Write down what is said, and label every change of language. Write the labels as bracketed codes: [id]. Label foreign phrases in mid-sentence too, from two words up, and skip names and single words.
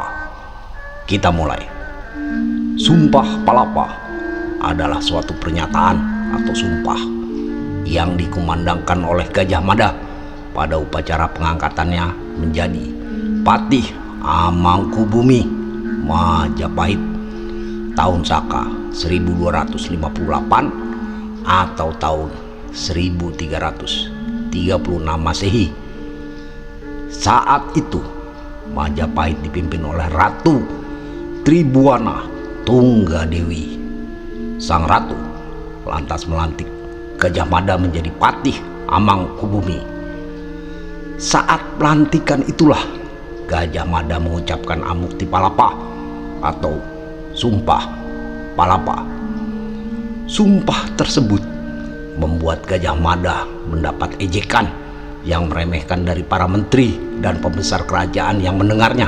[id] Kita mulai. Sumpah Palapa adalah suatu pernyataan atau sumpah yang dikumandangkan oleh Gajah Mada pada upacara pengangkatannya menjadi Patih Amangkubumi Majapahit tahun Saka 1258 atau tahun 1336 Masehi. Saat itu Majapahit dipimpin oleh Ratu Tribuana Tunggadewi. Sang ratu lantas melantik Gajah Mada menjadi Patih Amangkubumi. Saat pelantikan itulah Gajah Mada mengucapkan Amukti Palapa atau Sumpah Palapa. Sumpah tersebut membuat Gajah Mada mendapat ejekan yang meremehkan dari para menteri dan pembesar kerajaan yang mendengarnya.